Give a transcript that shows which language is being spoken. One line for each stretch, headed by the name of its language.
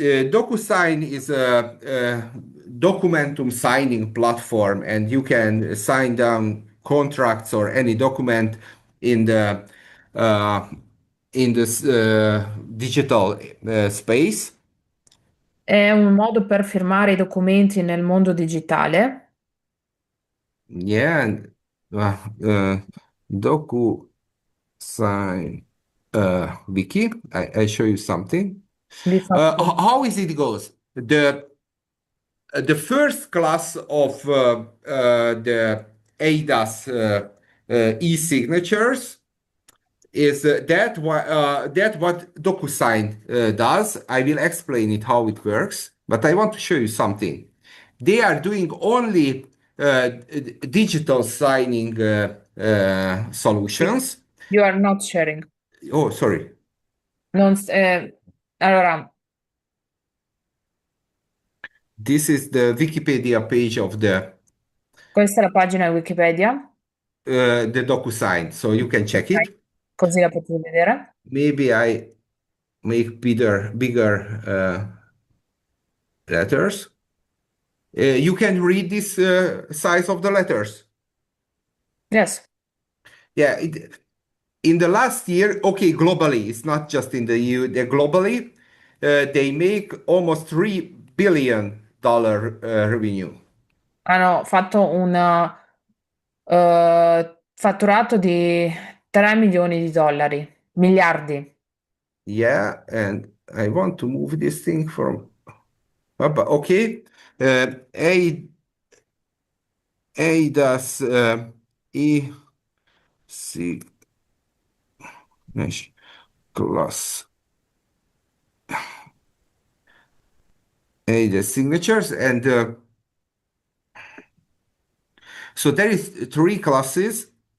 English: DocuSign is a documentum signing platform, and you can sign down contracts or any document in the uh, in this digital space.
Italian: È un modo per firmare i documenti nel mondo digitale.
English: Yeah, and DocuSign wiki. I show you something.
Italian: Vi faccio vedere.
English: How is it goes? The first class of the ADAS e-signatures is that what DocuSign does. I will explain it how it works, but I want to show you something. They are doing only digital signing solutions. You are not sharing. Oh, sorry.
Italian: Non s- allora,
English: This is the Wikipedia page of
Italian: questa è la pagina Wikipedia.
English: the DocuSign, so you can check it.
Italian: Così la potete vedere.
English: Maybe I make bigger letters. You can read this size of the letters. Yes. Yeah, in the last year, okay, globally, it's not just in the EU, globally, they make almost $3 billion revenue.
Italian: Hanno fatto un fatturato di 3 milioni di dollari, miliardi.
English: Yeah, and I want to move this thing from up. Okay, ADAS E C mesh class ADAS signatures, and so there is three classes.